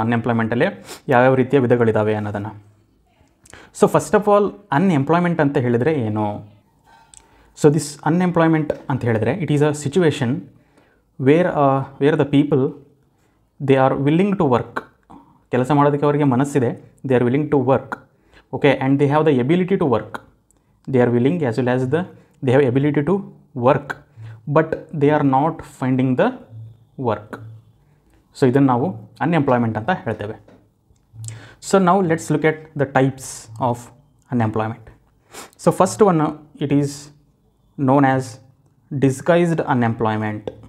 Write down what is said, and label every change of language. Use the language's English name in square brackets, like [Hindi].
[Kannada] ಅನ್ಎಂಪ್ಲಾಯ್ಮೆಂಟಲ್ಲಿ ಯಾವ್ಯಾವ ರೀತಿಯ ವಿಧಗಳಿದ್ದಾವೆ ಅನ್ನೋದನ್ನು. So [English] first of all, [Kannada] unemployment ಅಂತ ಹೇಳಿದರೆ ಏನು? [English] so this unemployment [Kannada] ಅಂತ ಹೇಳಿದರೆ [English] It is a situation where the people they are willing to work. [Kannada] ಕೆಲಸ ಮಾಡೋದಕ್ಕೆ ಅವರಿಗೆ ಮನಸ್ಸಿದೆ, [English] They are willing to work. Okay, and they have the ability to work. They are willing as well as they have ability to work, but they are not finding the work. [Kannada] So ಇದನ್ನು ನಾವು unemployment ಅಂತ ಹೇಳ್ತೇವೆ. [English] So now let's look at the types of unemployment. So first one, it is known as disguised unemployment.